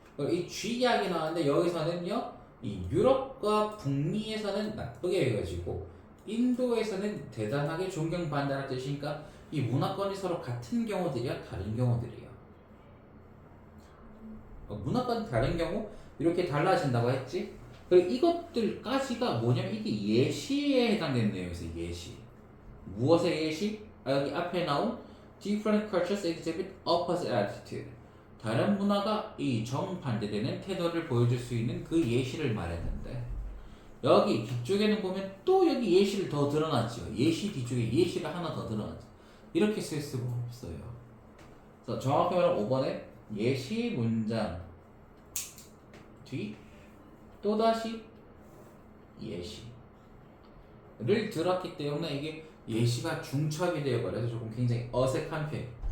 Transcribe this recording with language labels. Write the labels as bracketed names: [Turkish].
[Korean] 이 쥐 이야기 나왔는데 여기서는요, 이 유럽과 북미에서는 나쁘게 여겨지고 인도에서는 대단하게 존경받는다는 뜻이니까 이 문화권이 서로 같은 경우들이야, 다른 경우들이야. 문화권 다른 경우 이렇게 달라진다고 했지. 그리고 이것들까지가 뭐냐면 이게 예시에 해당되는 내용이었어요. 예시. 무엇의 예시? 여기 앞에 나온 [English] different cultures exhibit opposite attitude. [Korean] 다른 문화가 이 정반대되는 태도를 보여줄 수 있는 그 예시를 말했는데, 여기 뒤쪽에는 보면 또 여기 예시를 더 드러났죠. 예시 뒤쪽에 예시가 하나 더 드러났죠. 이렇게 쓸 수가 없어요. 그래서 정확히 말하면 5번에 예시 문장 뒤 또다시 예시를 들었기 때문에 이게 예시가 중첩이 되어버려서 조금 굉장히 어색한 편.